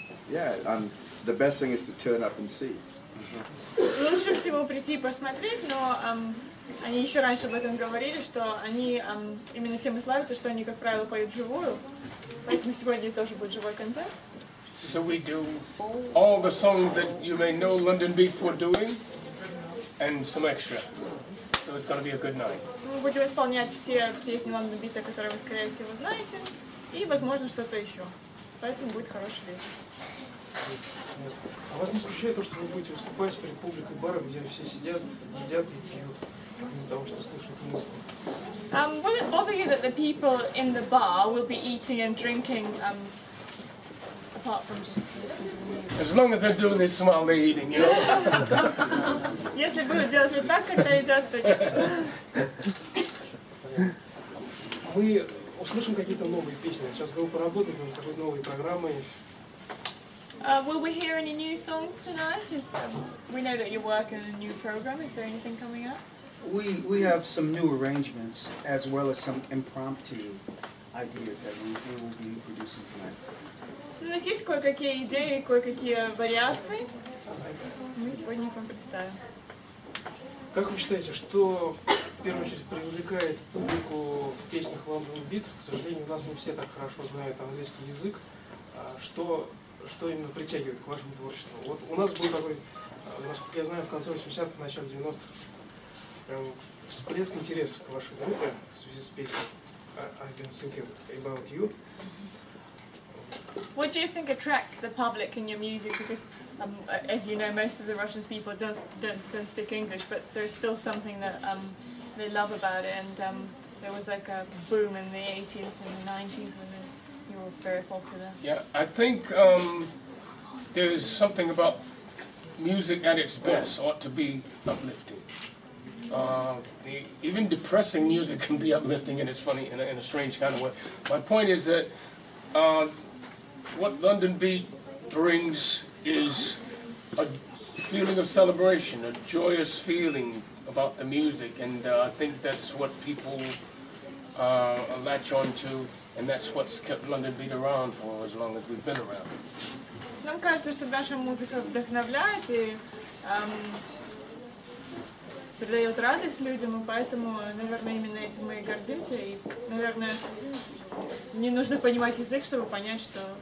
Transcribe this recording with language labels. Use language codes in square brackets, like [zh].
[en] And and the best thing is to turn up and see. [ru] Лучше всего прийти и посмотреть, но они еще раньше об этом говорили, что они именно тем и славятся, что они, как правило, поют вживую. Поэтому сегодня тоже будет живой концерт. [en] So we do all the songs that you may know LondonBeat for doing, and some extra. So it's going to be a good night. [ru] Мы будем исполнять все песни LondonBeat, которые вы, скорее всего, знаете, и, возможно, что-то еще. Поэтому будет хороший вечер. А вас не смущает то, что вы будете выступать перед публикой бара, где все сидят, едят и пьют, помимо того, что слушают музыку? [en] Will it bother you that the people in the bar will be eating and drinking apart from just listening to the music? As long as they're doing this while they're eating, you know. [ru] Если будут делать вот так, когда едят, то нет. Мы услышим какие-то новые песни. Сейчас вы поработаете над какой-то новой программой. [en] Will we hear any new songs tonight? We know that you're working on a new program. Is there anything coming up? We have some new arrangements as well as some impromptu ideas that we will be producing tonight. [ru] У нас есть кое-какие идеи, кое-какие вариации. Мы сегодня их вам представим. Как вы считаете, что в первую очередь привлекает публику в песнях LondonBeat? К сожалению, у нас не все так хорошо знают английский язык. Что именно притягивает к вашему творчеству? Вот у нас был такой, насколько я знаю, в конце 80-х, в начале 90-х прям всплеск интереса к вашей группе в связи с песней I've been thinking about you. [en] What do you think attracts the public in your music? Because, as you know, most of the Russian people don't speak English, but there's still something that they love about it. And there was like a boom in the 80s and the 90s when you were very popular. Yeah, I think there's something about music at its best ought to be uplifting. Even depressing music can be uplifting, and it's funny in a strange kind of way. My point is that what LondonBeat brings is a feeling of celebration, a joyous feeling about the music, and I think that's what people latch on to, and that's what's kept LondonBeat around for as long as we've been around. [ru] Нам кажется, что наша музыка вдохновляет и придает радость людям, и поэтому, наверное, именно этим мы и гордимся. И, наверное, не нужно понимать язык, чтобы понять, что...